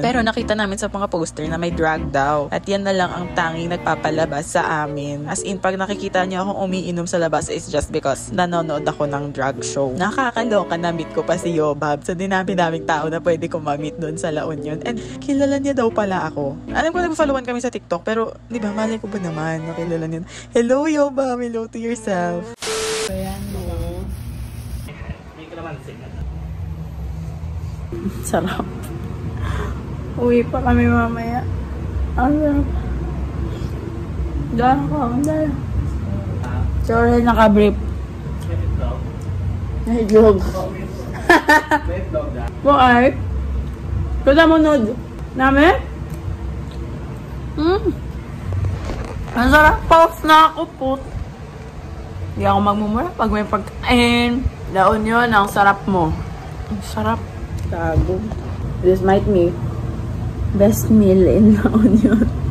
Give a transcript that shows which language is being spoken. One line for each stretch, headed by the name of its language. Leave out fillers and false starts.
Filipino: Pero nakita namin sa mga poster na may drag daw. At yan na lang ang tanging nagpapalabas sa amin. As in, pag nakikita niyo akong umiinom sa labas,
English: is just because
Filipino: nanonood ako ng drag show. Nakakaloka, na-meet ko pa si Yobab. So dinami-daming tao na pwede ko ma-meet doon sa La Union. And kilala niya daw pala ako. Alam ko nag-followan kami sa TikTok, pero di ba, malay ko ba naman nakilala niya.
English: Hello Yobab, hello to yourself.
Filipino: Sarap. Uwi pa kami mamaya. Ang sarap. Diyan ako. Diyan. Sorry, naka-brief. May vlog. Bakit? Kada mo nod. Nami? Ang sarap. Pause na ako po. Hindi ako magmumura pag may pagkain. La Union, ang sarap mo. Ang sarap. Tago.
English: This might be best meal in La Union.